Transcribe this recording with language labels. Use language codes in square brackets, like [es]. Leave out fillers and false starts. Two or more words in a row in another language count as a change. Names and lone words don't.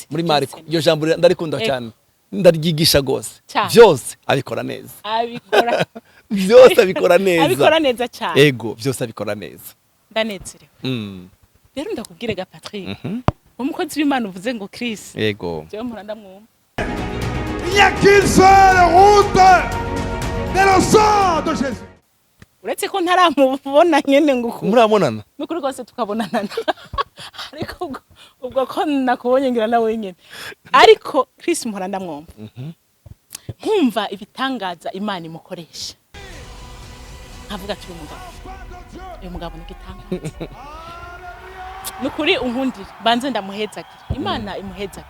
[rn] muri Mariko iyo jambo ndarikunda cyane ndaryigisha gose byose abikora neza byose abikora neza cyane ego byose abikora neza ndanezerewe. Rero ndakubwire ga Patrick umukozi w'Imana uvuze ngo Chris ego byo mpora ndamwumva [fr] n'y a qu'une seule route, c'est le sang de Jésus. [rn] uretse ko ntaramubona nyene ngo murabonana nukuri rwose tukabonana ariko ubwo ko nakubonye ngira nawe nyene ariko Chris mpora ndamwumva nkumva ibitangaza Imana imukoresha nkavuga ati uyu mugabo ni gitangaza nukuri unkundira banze ndamuhezagira Imana imuhezagira